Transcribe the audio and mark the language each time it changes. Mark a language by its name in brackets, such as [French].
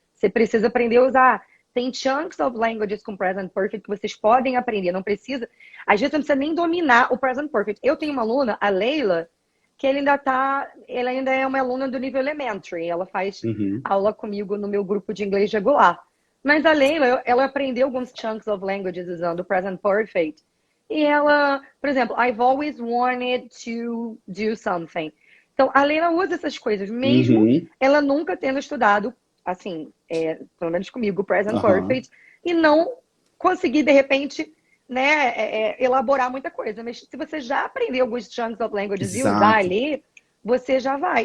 [Portuguese] Você precisa aprender a usar. Tem chunks of languages com Present Perfect que vocês podem aprender, não precisa. Às vezes não precisa nem dominar o Present Perfect. Eu tenho uma aluna, a Leila, que ela ainda é uma aluna do nível elementary. Ela faz Uhum. aula comigo no meu grupo de inglês regular. Mas a Leila, ela aprendeu alguns chunks of languages usando o Present Perfect. E ela, por exemplo, [English] I've always wanted to do something. [Portuguese] Então, a Leila usa essas coisas, mesmo Uhum. ela nunca tendo estudado, assim, pelo menos comigo, Present Aham. Perfect, e não conseguir, de repente, né, elaborar muita coisa. Mas se você já aprendeu alguns chunks of languages e usar Exato. ali, você já vai.